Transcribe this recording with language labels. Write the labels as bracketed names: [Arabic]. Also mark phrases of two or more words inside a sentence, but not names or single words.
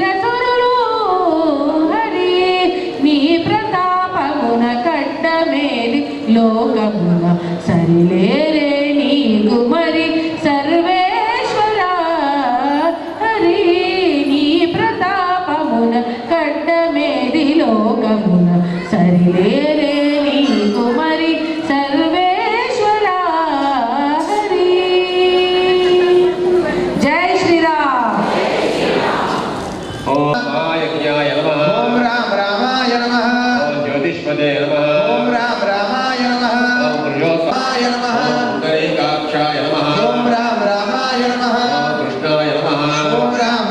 [Telugu] సురులు హరి నీ ప్రతాపమున కడ్డమేది లోకమున సరిలేరే నీకు మరి సర్వేశ్వర హరి నీ ప్రతాపమున కడ్డమేది లోకమున సరిలేరే నీకు మరి సర్వేశ్వర హరి జై శ్రీరామ్ [Sanskrit] ॐ महायज्ञाय नमः ओं राम रामाय नमः ॐ ज्योतिष्पदे नमः ओं राम रामाय नमः ॐ पुरुषोत्तमाय నమః पुण्डरीकाक्षाय नमः ओं राम रामाय नमः ॐ कृष्णाय नमः ओं राम